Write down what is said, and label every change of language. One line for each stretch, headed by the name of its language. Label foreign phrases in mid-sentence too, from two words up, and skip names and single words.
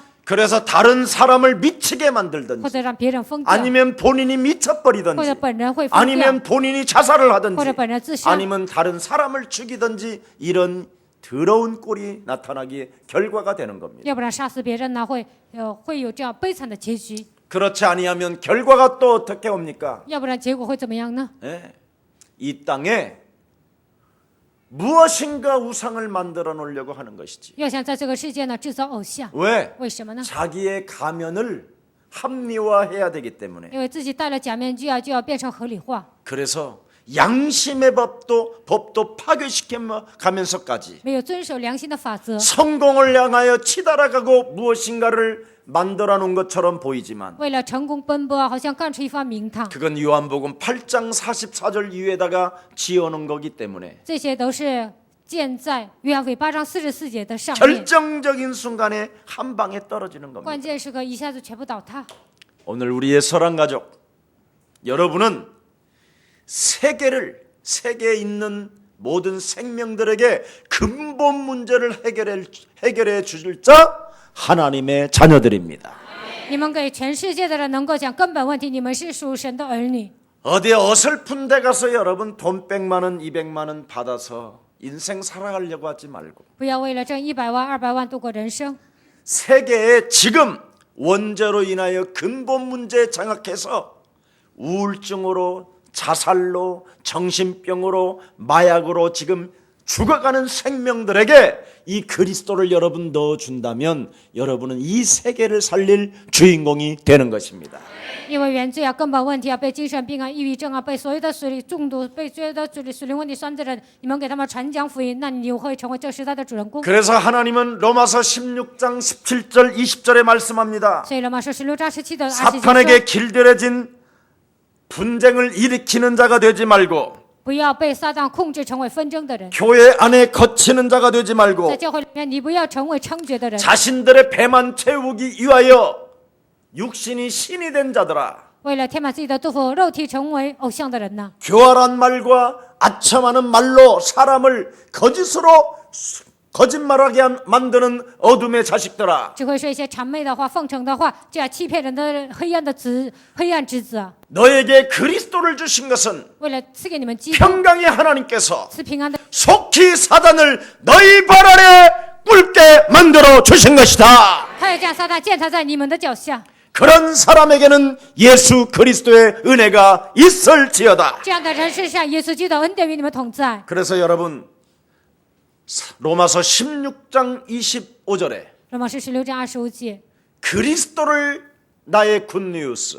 Korean: 그래서 다른 사람을 미치게 만들든지
Chinese: 或者让别人疯掉，
Korean: 아니면 본인이
Chinese: 或者
Korean: 미쳐버리든지
Chinese: 本人会疯掉，
Korean: 아니면 본인이 자살을
Chinese: 或者
Korean: 하든지
Chinese: 本人自杀，
Korean: 아니면 다른 사람을 죽이든지 이런 더러운 꼴이 나타나기에 결과가 되는 겁니다.
Chinese: 要不然杀死别人呢，会有这样悲惨的结局。
Korean: 그렇지 아니하면 결과가 또 어떻게 옵니까?
Chinese: 要不然结果会怎么样呢？
Korean: 예. 이 땅에 무엇인가 우상을 만들어 놓으려고 하는 것이지.
Chinese: 要想在这个世界呢制造偶像，
Korean: 왜?
Chinese: 为什么呢？
Korean: 자기의 가면을 합리화해야 되기 때문에.
Chinese: 因为自己戴了假面具啊，就要变成合理化，
Korean: 그래서 양심의 법도 파괴시켜 가면서까지
Chinese: 没有遵守良心的法则，
Korean: 성공을 향하여 치달아가고 무엇인가를 만들어 놓은 것처럼 보이지만
Chinese: 为了成功奔波啊，好像干出一番名堂。
Korean: 그건 요한복음 8장 44절 이후에다가 지어놓은 거기 때문에
Chinese: 这些都是建在约翰福音8章44节的上面，
Korean: 결정적인 순간에 한 방에 떨어지는 겁니다.
Chinese: 关键时刻一下子全部倒塌。
Korean: 오늘 우리의 사랑가족 여러분은 세계에 있는 모든 생명들에게 근본 문제를 해결해 주실 자 하나님의 자녀들입니다.
Chinese: 你们给全世界的人能够讲根本问题，你们是属神的儿女。
Korean: 어디 어설픈 데 가서 여러분 돈 100만 원, 200만 원 받아서 인생 살아가려고 하지 말고
Chinese: 不要为了挣100万、200万度过人生。
Korean: 세계에 지금 원죄로 인하여 근본 문제에 장악해서 우울증으로 자살로 정신병으로 마약으로 지금 죽어가는 생명들에게 이 그리스도를 여러분 넣어준다면 여러분은 이 세계를 살릴 주인공이 되는 것입니다.
Chinese: 因为原罪啊，根本问题啊，被精神病啊、抑郁症啊，被所有的水里中毒，被所有的水灵问题拴着的人，你们给他们传讲福音，那你会成为这时代的主人公。
Korean: 그래서 하나님은 로마서 16장 17절 20절에 말씀합니다.
Chinese: 所以罗马书16章17到20节
Korean: 사탄에게
Chinese: 说，
Korean: 길들여진 분쟁을 일으키는 자가 되지 말고
Chinese: 不要被撒旦控制成为纷争的人，
Korean: 교회 안에 거치는 자가 되지
Chinese: 在
Korean: 말고
Chinese: 教会里面你不要成为称爵的人，
Korean: 자신들의 배만 채우기 위하여 육신이 신이 된 자들아
Chinese: 为了填满自己的肚腹，肉体成为偶像的人呢？
Korean: 교활한 말과 아첨하는 말로 사람을 거짓말하게 만드는 어둠의 자식들아
Chinese: 只会说一些谄媚的话、奉承的话，这样欺骗人的黑暗之子啊！
Korean: 너에게 그리스도를 주신 것은
Chinese: 为了赐给你们基督，
Korean: 평강의 하나님께서
Chinese: 赐平安的，
Korean: 속히 사단을 너희 발 아래 꿇게 만들어 주신 것이다.
Chinese: 他要将撒旦践踏在你们的脚下。
Korean: 그런 사람에게는 예수 그리스도의 은혜가 있을지어다.
Chinese: 这样的人身上，耶稣基督的恩典与你们同在。
Korean: 그래서 여러분 로마서 16장 25절에
Chinese: 罗马书16章25节，
Korean: 그리스도를 나의 굿뉴스,